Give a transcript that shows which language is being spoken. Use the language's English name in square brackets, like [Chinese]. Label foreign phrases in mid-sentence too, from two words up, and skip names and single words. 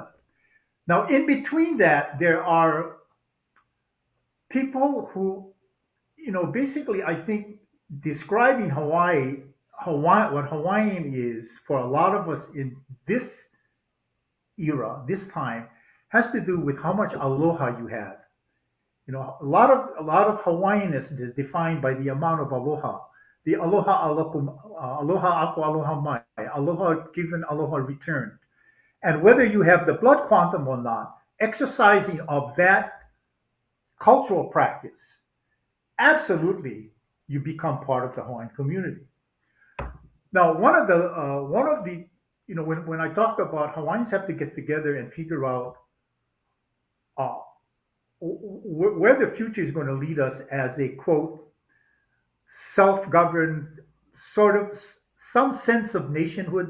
[English] Now, in between that, there are people who, basically, I think describing what Hawaiian is for a lot of us in this era, this time, has to do with how much aloha you have. A lot of Hawaiianness is defined by the amount of aloha. The [Hawaiian] aloha alakum, aloha aku aloha mai, [English] aloha given, aloha returned. And whether you have the blood quantum or not, exercising of that cultural practice, absolutely, you become part of the Hawaiian community. Now, one of the, when I talk about Hawaiians have to get together and figure out uh, where the future is going to lead us as a quote self-governed sort of some sense of nationhood.